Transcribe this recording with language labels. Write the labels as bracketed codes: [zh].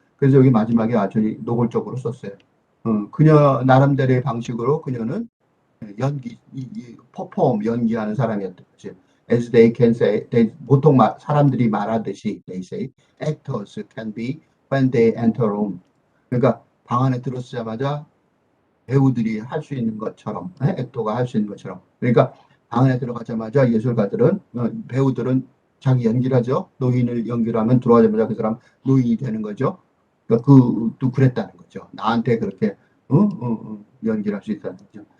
[ko] 그래서 여기 마지막에 아주 노골적으로 썼어요. 그녀 나름대로의 방식으로 그녀는 연기, 퍼폼 연기하는 사람이었던 거지. [en] As they can say, [ko] 보통 사람들이 말하듯이, [en] they say, actors can be when they enter a room. [ko] 그러니까 방 안에 들어서자마자 배우들이 할 수 있는 것처럼, 액터가 할 수 있는 것처럼. 그러니까 방 안에 들어가자마자 예술가들은, 배우들은 자기 연기를 하죠. 노인을 연기를 하면 들어가자마자 그 사람 노인이 되는 거죠. 그러니까 또 그랬다는 거죠. 나한테 그렇게 연기를 할 수 있다는 거죠.